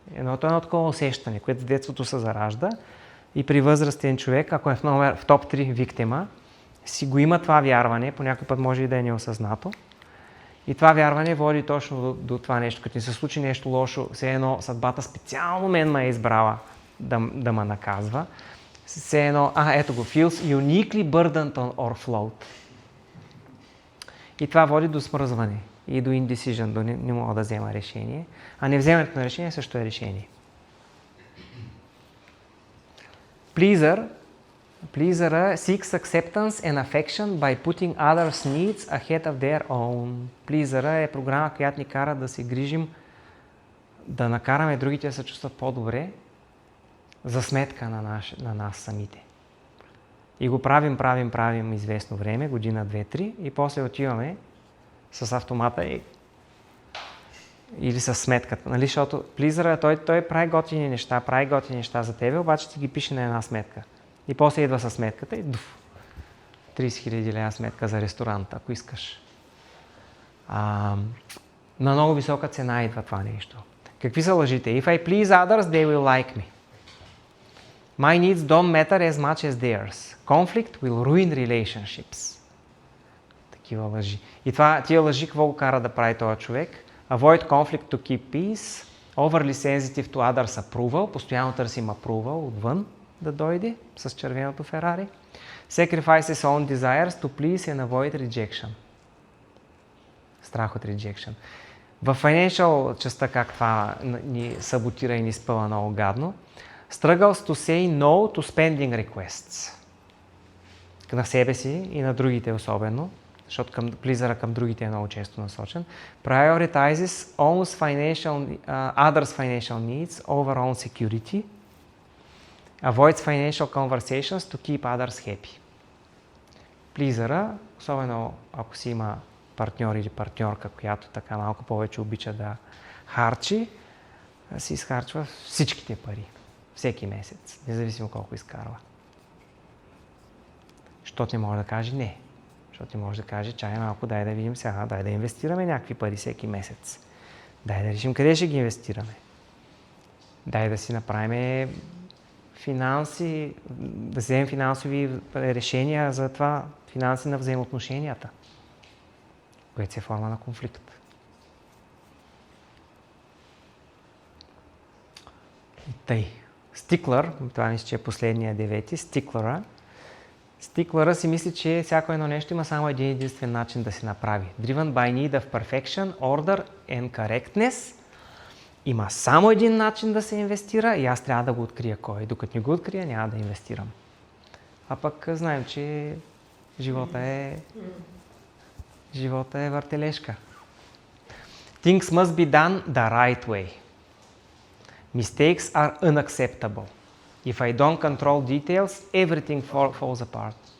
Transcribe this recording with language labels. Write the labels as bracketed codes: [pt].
[bg] Едно такова усещане, което в детството се заражда и при възрастен човек, ако е в топ 3 виктима, си го има това вярване, по някой път може и да е неосъзнато. И това вярване води точно до това нещо. Като ни се случи нещо лошо, все едно съдбата специално мен ме е избрала да ме наказва. Все едно, ето го, [en] feels uniquely burdened or float. [bg] И това води до смръзване и до indecision, до не мога да взема решение. А не вземането на решение също е решение. [en] Pleaser seeks acceptance and affection by putting others' needs ahead of their own. [bg] Pleaser е програма, която ни кара да се грижим, да накараме другите да се чувстват по-добре за сметка на нас самите. И го правим известно време, година, 2-3 и после отиваме с автомата или с сметката. Нали? Защото плизъра, той прави готини неща за тебе, обаче ти ги пише на една сметка. И после идва със сметката и 30 000 лева сметка за ресторант, ако искаш. На много висока цена идва това нещо. Какви са лъжите? [en] If I please others, they will like me. My needs don't matter as much as theirs. Conflict will ruin relationships. [bg] Такива лъжи. И тия лъжи какво го кара да прави този човек? [en] Avoid conflict to keep peace. Overly sensitive to others approval. [bg] Постоянно търсим approval отвън да дойде с червеното Ферари. [en] Sacrifices own desires to please and avoid rejection. [bg] Страх от rejection. В financial частта как това ни саботира и ни спъва много гадно. [en] Struggles to say no to spending requests. [bg] На себе си и на другите особено, защото плизъра към другите е много често насочен. [en] Prioritizes others' financial needs over own security. Avoids financial conversations to keep others happy. [bg] Плизъра, особено ако си има партньор или партньорка, която така малко повече обича да харчи, си изхарчва всичките пари. Всеки месец, независимо колко изкарва. Защото не може да каже не. Защото не може да каже, чай малко, дай да видим сега, дай да инвестираме някакви пари всеки месец. Дай да решим къде ще ги инвестираме. Дай да си направим финанси, да вземем финансови решения за това, финанси на взаимоотношенията, което се е форма на конфликт. И тъй. Стиклър, това мисля, че е последния 9, Стиклъра си мисли, че всяко едно нещо има само един единствен начин да се направи. [en] Driven by need of perfection, order and correctness. [bg] Има само един начин да се инвестира и аз трябва да го открия кой. Докато не го открия, няма да инвестирам. А пък знаем, че живота е въртележка. [en] Things must be done the right way. Mistakes are unacceptable. If I don't control details, everything falls apart.